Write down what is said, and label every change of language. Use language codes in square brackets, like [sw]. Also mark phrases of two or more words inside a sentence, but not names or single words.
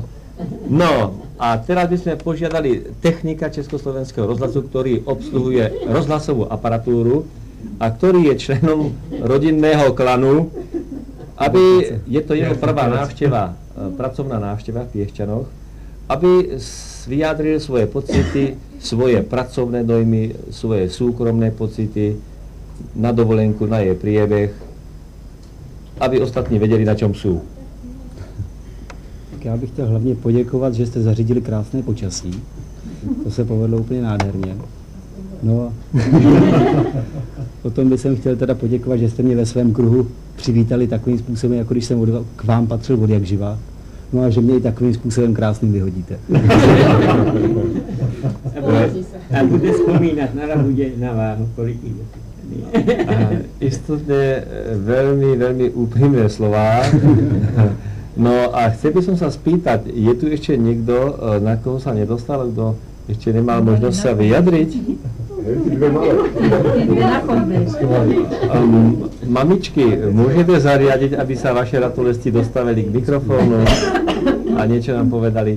[sk] No, a teraz by sme požiadali technika Československého rozhlasu, ktorý obsluhuje rozhlasovú aparatúru a ktorý je členom rodinného klanu, aby, je to jeho prvá návšteva, pracovná návšteva v Piešťanoch, aby vyjadril svoje pocity, svoje pracovné dojmy, svoje súkromné pocity na dovolenku, na jej priebeh, aby ostatní vedeli, na čom sú. [cs] Tak já bych chtěl hlavně poděkovat, že jste zařídili krásné počasí. To se povedlo úplně nádherně. No, potom bych chtěl teda poděkovat, že jste mě ve svém kruhu přivítali takovým způsobem, jako když jsem k vám patřil od jak živa. No a že mě i takovým způsobem krásným vyhodíte. A bude vzpomínat na bude na váhu, kolik je. [sk] Istotne veľmi, veľmi úprimné slová. No a chcel by som sa spýtať, je tu ešte niekto, na koho sa nedostal, kto ešte nemal možnosť sa vyjadriť? Mamičky, môžete zariadiť, aby sa vaše ratolesti dostavili k mikrofónu a niečo nám povedali?